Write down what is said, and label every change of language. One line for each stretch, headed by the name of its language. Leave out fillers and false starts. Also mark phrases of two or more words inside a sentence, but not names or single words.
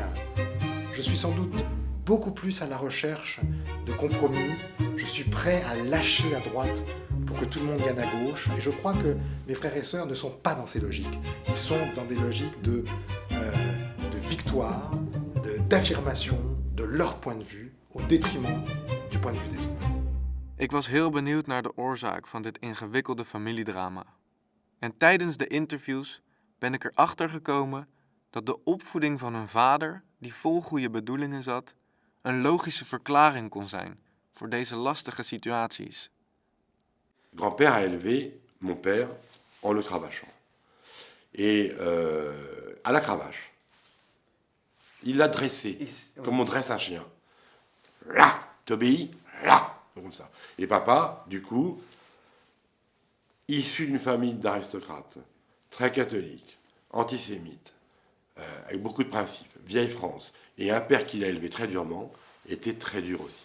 French: Je suis sans doute beaucoup plus à la recherche de compromis, je suis prêt à lâcher à droite pour que tout le monde gagne à gauche, et je crois que mes frères et sœurs ne sont pas dans ces logiques, ils sont dans des logiques de victoire, d'affirmation de leur point de vue au détriment du point de vue des autres.
Dutch: Ik was heel benieuwd naar de oorzaak van dit ingewikkelde familiedrama. En tijdens de interviews ben ik erachter gekomen dat de opvoeding van hun vader, die vol goede bedoelingen zat, een logische verklaring kon zijn voor deze lastige situaties.
French: Grand-père a élevé mon père en le cravachant. Et à la cravache. Il l'a dressé, comme on dresse un chien. Là, t'obéis, là, comme ça. Et papa, du coup, issu d'une famille d'aristocrates, très catholique, antisémite, avec beaucoup de principes, vieille France, et un père qui l'a élevé très durement, était très dur aussi.